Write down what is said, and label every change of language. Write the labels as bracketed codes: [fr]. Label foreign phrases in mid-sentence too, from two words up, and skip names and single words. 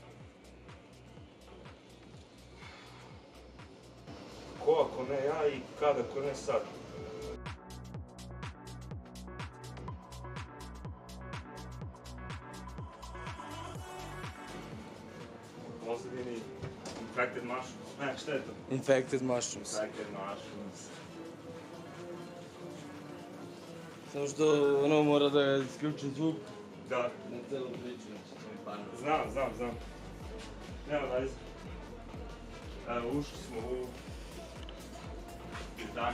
[sr] Ko ako ne ja i kad ako ne sad? U pozadini Infected Mushrooms. Ne, šta je to? Infected mushrooms. Infected Mushrooms. Samo što ono mora da isključi zvuk Da, na celu priču, znači to mi padne. znam. Nema da izgleda. Evo, ušli smo u 11.